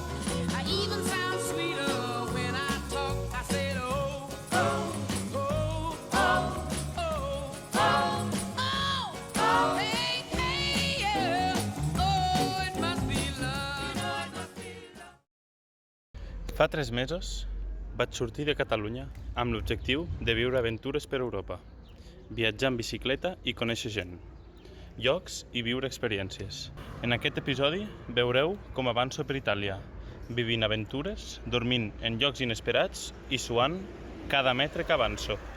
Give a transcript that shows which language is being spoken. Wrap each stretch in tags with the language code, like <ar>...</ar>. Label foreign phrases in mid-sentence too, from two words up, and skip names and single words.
<en>I even sound sweeter when I talk. I said, oh, oh, oh, oh, oh, oh, oh, hey, hey, yeah. Oh, it must be love. It must be love.</en> <ca>Fa 3 mesos vaig sortir de Catalunya amb l'objectiu de viure aventures per Europa, viatjar en bicicleta i conèixer gent, llocs i viure experiències. En aquest episodi veureu com avanço per Itàlia, vivint aventures, dormint en llocs inesperats i suant cada metre que avanço.</ca>